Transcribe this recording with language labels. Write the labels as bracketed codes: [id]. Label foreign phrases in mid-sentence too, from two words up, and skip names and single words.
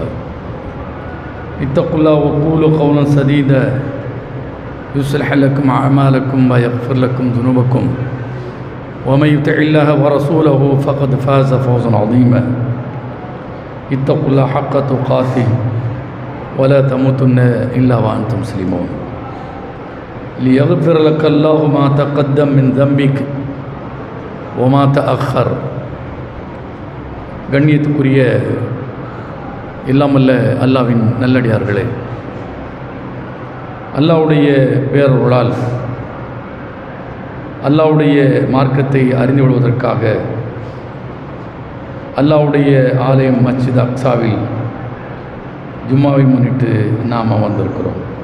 [ar] اتقوا الله وقولوا قولا سديدا يصلح لكم أعمالكم ويغفر لكم ذنوبكم، ومن يطع الله ورسوله فقد فاز فوزا عظيما. اتقوا الله حق تقاته ولا تموتن إلا وأنتم مسلمون. ليغفر لك الله ما تقدم من ذنبك وما تأخر. [ta] கண்ணியத்துக்குரிய இல்லாமல்ல அல்லாவின் நல்லடியார்களே, அல்லாஹ்வுடைய பேரருளால் அல்லாஹ்வுடைய மார்க்கத்தை அறிந்து கொள்வதற்காக அல்லாஹ்வுடைய ஆலயம் மஸ்ஜித் அக்ஸாவில் ஜும்மாவை முன்னிட்டு நாம் அமர்ந்திருக்கிறோம்.